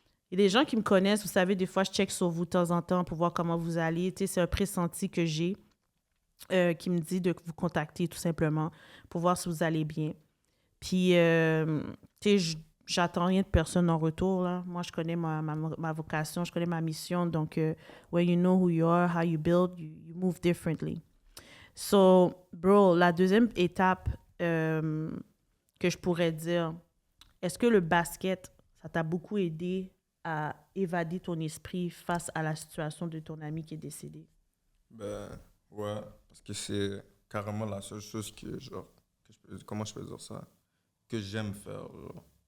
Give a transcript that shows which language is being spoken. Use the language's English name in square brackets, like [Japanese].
[French] Il y a des gens qui me connaissent, vous savez, des fois, je check sur vous de temps en temps pour voir comment vous allez. Tu sais, c'est un pressenti que j'ai qui me dit de vous contacter tout simplement pour voir si vous allez bien. Puis, tu sais, j'attends rien de personne en retour, là. Moi, je connais ma vocation, je connais ma mission. [English] Donc, when you know who you are, how you build, you move differently. [French] So, bro, la deuxième étape que je pourrais dire, est-ce que le basket, ça t'a beaucoup aidé à évader ton esprit face à la situation de ton ami qui est décédé? Ben, ouais, parce que c'est carrément la seule chose que, genre, comment je peux dire ça, que j'aime faire, genre.